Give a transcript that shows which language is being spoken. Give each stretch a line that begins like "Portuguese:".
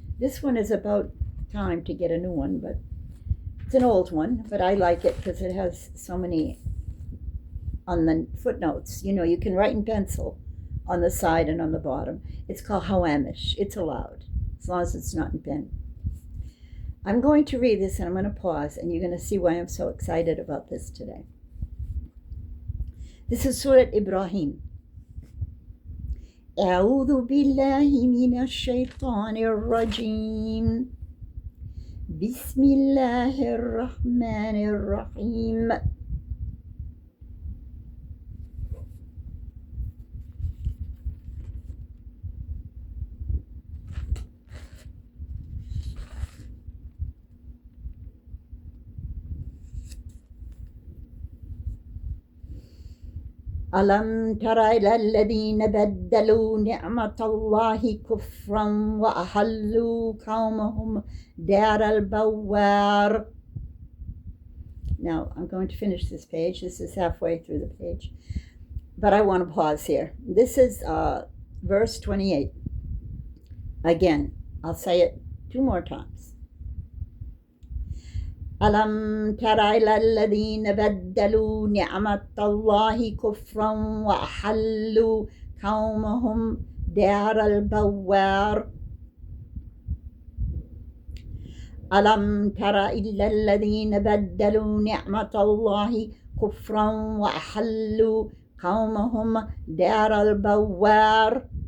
English: This one is about time to get a new one, but it's an old one, but I like it because it has so many on the footnotes. You can write in pencil on the side and on the bottom. It's called Hawamish. It's allowed, as long as it's not in pen. I'm going to read this and I'm going to pause, and you're going to see why I'm so excited about this today. This is Surah Ibrahim.
Arabic: أعوذ بالله من الشيطان الرجيم بسم الله الرحمن الرحيم ألم تر إلى الذين بدلوا نعمة الله كفرا وأحلوا قومهم دار البوار.
English: Now, I'm going to finish this page. This is halfway through the page. But I want to pause here. This is verse 28. Again, I'll say it 2 more times.
Arabic: ألم تر إلى الذين بدلوا نعمة الله كفرا وأحلوا قومهم دار البوار. ألم تر إلا الذين بدلوا نعمة الله كفرا وأحلوا قومهم دار البوار.